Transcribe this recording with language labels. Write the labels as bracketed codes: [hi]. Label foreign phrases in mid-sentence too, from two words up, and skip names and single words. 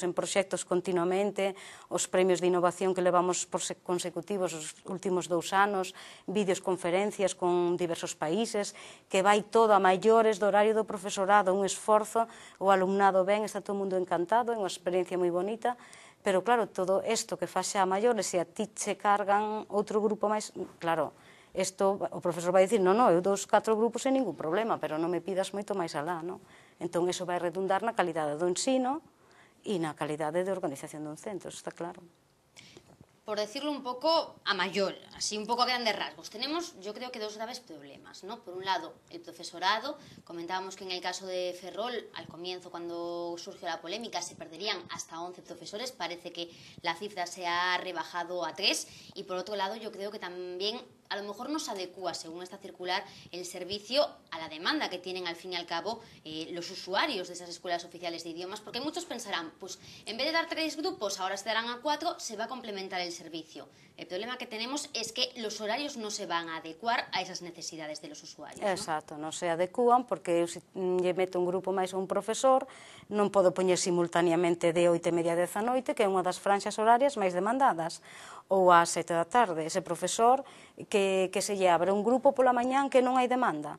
[gl] en proxectos continuamente, os premios de innovación que levamos consecutivos os últimos 2 anos, vídeos conferencias con diversos países, que vai todo a maiores do horario do profesorado, un esforzo, o alumnado ben, está todo o mundo encantado, é unha experiencia moi bonita, pero claro, todo isto que faz xa a maiores, se a ti che cargan outro grupo máis, claro, o profesor vai dicir, non, eu 2-4 grupos sen ningún problema, pero non me pidas moito máis alá, non? Entón, iso vai redundar na calidade do ensino e na calidade de organización dun centro, está claro. [es] Por decirlo un poco a mayor, así un poco a grandes rasgos, tenemos yo creo que 2 graves problemas, ¿no? Por un lado, el profesorado, comentábamos que en el caso de Ferrol, al comienzo cuando surgió la polémica, se perderían hasta 11 profesores, parece que la cifra se ha rebajado a 3, y por otro lado yo creo que también a lo mejor no se adecúa, según esta circular, el servicio a la demanda que tienen al fin y al cabo los usuarios de esas escuelas oficiales de idiomas, porque muchos pensarán, pues en vez de dar 3 grupos, ahora se darán a 4, se va a complementar el servicio. El problema que tenemos es que los horarios no se van a adecuar a esas necesidades de los usuarios, ¿no? [gl] Exacto, non se adecúan, porque eu se lle meto un grupo máis a un profesor, non podo poñer simultaneamente de 8:30 a 10 da noite, que é unha das franxas horarias máis demandadas, ou ás 7 da tarde. Ese profesor que se lle abre un grupo pola mañán que non hai demanda.